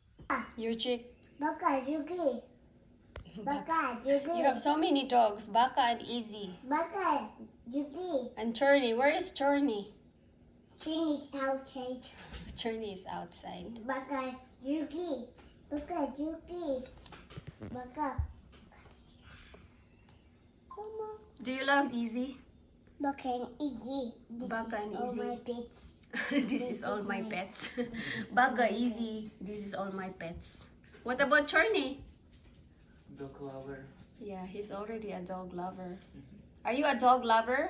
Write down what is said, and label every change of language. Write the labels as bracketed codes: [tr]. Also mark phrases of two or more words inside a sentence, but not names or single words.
[en] Your chick. Baka Jugi. Baka Jugi. You have so many dogs. Baka and Easy. Baka Jugi. And Chorny. Where is Chorny? Finish outside. Chorny is outside. Baka Jugi. Baka Jugi. Baka. Mama. Do you love Easy? Baka and Iggy. This Baka and is all Izzy. my pets. This is all my pets. Baga, Easy. This is all my pets. What about Chorny? Dog lover. Yeah, he's already a dog lover. Are you a dog lover?